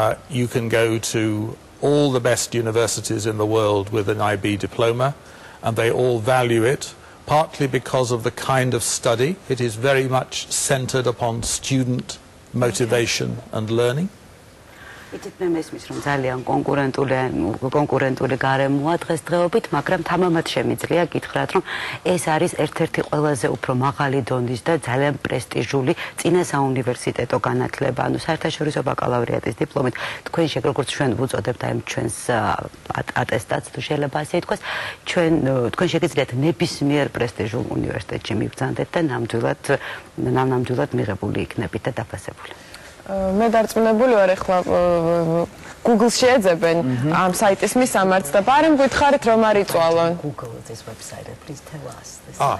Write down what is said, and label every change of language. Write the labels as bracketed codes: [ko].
[en] You can go to all the best universities in the world with an IB diploma, and they all value it, partly because of the kind of study. It is very much centered upon student motivation and learning. [ka] იცით მე მესმის რომ ძალიან კონკურენტული გარემოა დღესდღეობით, მაგრამ თამამად შემიძლია გითხრათ რომ ეს არის ერთ-ერთი ყველაზე უფრო მაღალი დონის და ძალიან პრესტიჟული წინა საუნივერსიტეტო განათლება, საერთაშორისო ბაკალავრიატის დიპლომით თქვენ როგორც ჩვენ ვუწოდებთ აი ჩვენს ატესტატს თუ შეიძლება ასე ითქვას, თქვენ შეგიძლიათ ნებისმიერ პრესტიჟულ უნივერსიტეტში მიბრძანდეთ და ნამდვილად მიღებული იქნებით და დაფასებული. მე დარწმუნებული ვარ ახლა Google-ში ეძებენ ამ საიტის მისამართს და ბარემ გითხარით რომ არ იწვალონ. [en] Google this website, please tell us this.